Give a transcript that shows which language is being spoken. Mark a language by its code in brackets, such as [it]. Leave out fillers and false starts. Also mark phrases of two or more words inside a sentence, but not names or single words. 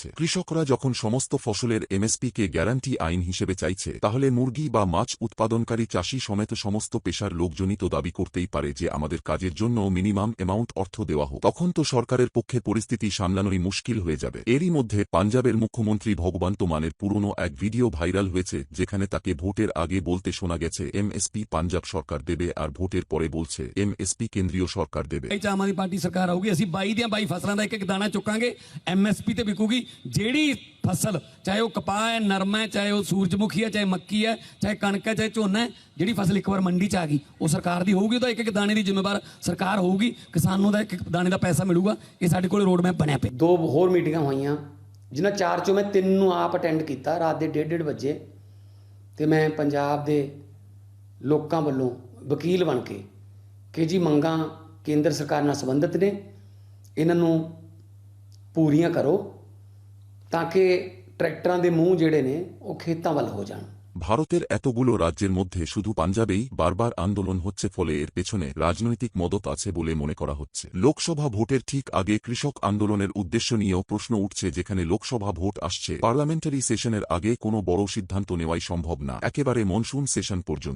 [bn] কৃষকরা যখন সমস্ত ফসলের এমএসপি কে গ্যারান্টি আইন হিসেবে চাইছে, তাহলে মুরগি বা মাছ উৎপাদনকারী চাষি সমেত সমস্ত পেশার লোকজনই তো দাবি করতেই পারে যে আমাদের কাজের জন্য [en] minimum amount [bn] অর্থ দেওয়া হোক। তখন তো সরকারের পক্ষে পরিস্থিতি সামলানোই মুশকিল হয়ে যাবে। এরই মধ্যে পাঞ্জাবের মুখ্যমন্ত্রী ভগবন্ত মানের পুরনো এক ভিডিও ভাইরাল হয়েছে, যেখানে তাকে ভোটের আগে বলতে শোনা গেছে এমএসপি পাঞ্জাব সরকার দেবে, আর ভোটের পরে বলছে এমএসপি কেন্দ্রীয় সরকার দেবে। [pa] ਆਮ ਆਦਮੀ ਪਾਰਟੀ ਸਰਕਾਰ ਆਊਗੀ, ਅਸੀਂ 22 ਦੀਆਂ 22 ਫਸਲਾਂ ਦਾ ਇੱਕ ਇੱਕ ਦਾਣਾ ਚੁੱਕਾਂਗੇ, ਐਮਐਸਪੀ ਤੇ ਵਿਕੂਗੀ। ਜਿਹੜੀ ਫਸਲ ਚਾਹੇ ਉਹ ਕਪਾਹ ਹੈ, ਨਰਮਾ ਹੈ, ਚਾਹੇ ਉਹ ਸੂਰਜਮੁਖੀ ਹੈ, ਚਾਹੇ ਮੱਕੀ ਹੈ, ਚਾਹੇ ਕਣਕ ਹੈ, ਚਾਹੇ ਝੋਨਾ ਹੈ, ਜਿਹੜੀ ਫਸਲ ਇੱਕ ਵਾਰ ਮੰਡੀ 'ਚ ਆ ਗਈ ਉਹ ਸਰਕਾਰ ਦੀ ਹੋਊਗੀ। ਉਹਦਾ ਇੱਕ ਇੱਕ ਦਾਣੇ ਦੀ ਜ਼ਿੰਮੇਵਾਰ ਸਰਕਾਰ ਹੋਊਗੀ। ਕਿਸਾਨ ਨੂੰ ਦਾ ਇੱਕ ਇੱਕ ਦਾਣੇ ਦਾ ਪੈਸਾ ਮਿਲੂਗਾ। ਇਹ ਸਾਡੇ ਕੋਲ [en] road map [pa] ਬਣਿਆ ਪਿਆ। 2 ਹੋਰ ਮੀਟਿੰਗਾਂ ਹੋਈਆਂ, ਜਿਨ੍ਹਾਂ 4 ਚੋਂ ਮੈਂ 3 ਨੂੰ ਆਪ ਅਟੈਂਡ ਕੀਤਾ ਰਾਤ ਦੇ 1:30 ਵਜੇ। ਤੇ ਮੈਂ ਪੰਜਾਬ ਦੇ ਲੋਕਾਂ ਵੱਲੋਂ ਵਕੀਲ ਬਣ ਕੇ ਕਿ ਜੀ ਮੰਗਾਂ ਕੇਂਦਰ ਸਰਕਾਰ ਨਾਲ ਸੰਬੰਧਿਤ ਨੇ, ਇਹਨਾਂ ਨੂੰ ਪੂਰੀਆਂ ਕਰੋ ਤਾਂ ਕਿ ਟਰੈਕਟਰਾਂ ਦੇ ਮੂੰਹ ਜਿਹੜੇ ਨੇ ਉਹ ਖੇਤਾਂ ਵੱਲ ਹੋ ਜਾਣ। [bn] ভারতের এতগুলো রাজ্যের মধ্যে শুধু পাঞ্জাবেই বারবার আন্দোলন হচ্ছে, ফলে এর পেছনে রাজনৈতিক মদত আছে বলে মনে করা হচ্ছে। লোকসভা ভোটের ঠিক আগে কৃষক আন্দোলনের উদ্দেশ্য নিয়েও প্রশ্ন উঠছে। যেখানে লোকসভা ভোট আসছে, [en] parliamentary session [bn] আগে কোনো বড় সিদ্ধান্ত নেওয়াই সম্ভব না, একেবারে [en] monsoon session [bn] পর্যন্ত।